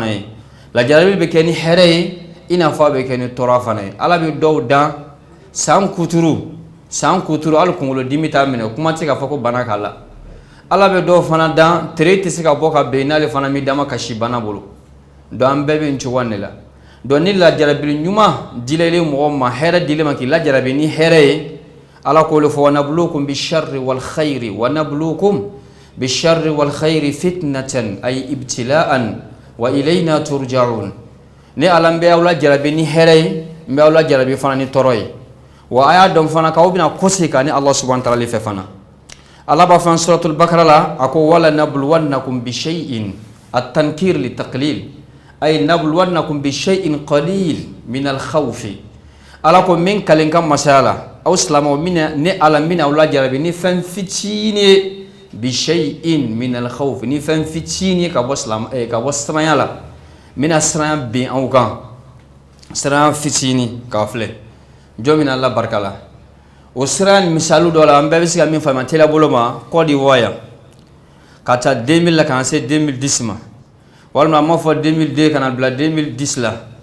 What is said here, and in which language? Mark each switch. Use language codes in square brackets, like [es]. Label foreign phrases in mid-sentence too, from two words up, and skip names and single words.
[bm] ye lajarabi bɛ kɛ ni hɛrɛ ye i n'a fɔ a bɛ kɛ ni tɔɔrɔ fana ye ala bɛ dɔw dan san kuturu hali kunkolodimi t'a minɛ kuma tɛ k'a fɔ ko bana k'a la ala bɛ dɔw fana dan tere tɛ se ka bɔ ka bɛn n'ale fana mi dama kasi bana bolo donc an bɛɛ bɛ nin cogoya de la donc ni lajarabi ɲuman dilalen mɔgɔ ma hɛrɛ dilen ma k'i lajarabi ni hɛrɛ ye ala ko le fɔ [ar] ونبلوكم بالشر والخير ونبلوكم بالشر والخير فتنة أي ابتلاء وإلينا ترجعون [bm] ni ala bɛ aw lajarabi ni hɛrɛ ye n bɛ aw lajarabi fana ni tɔɔrɔ ye wa a y'a dɔn fana k'aw bɛna kɔsi ka ni ala [ar] سبحانه وتعالى [bm] fɛ fana ala b'a fɔ suratul bakara la a ko [ar] ولنبلونكم بشيء التنكير للتقليل أي لنبلونكم بشيء قليل من الخوف [bm] ala ko min kalen kan masala aw silamaw mina ni ala mina aw lajarabi ni fɛn fitini ye [ar] بشيء من الخوف [bm] ni fɛn fitini ye ka bɔ siranya la mina siranya bin aw kan siranya fitini k'a filɛ jɔn mina ala barika la o sira misalu dɔ la an bɛɛ bɛ se ka min faamuya teliya bolo ma Côte d'Ivoire yan ka taa 2000 la ka na se 2010 ma walima an b'a fɔ 2002 ka na bila 2010 la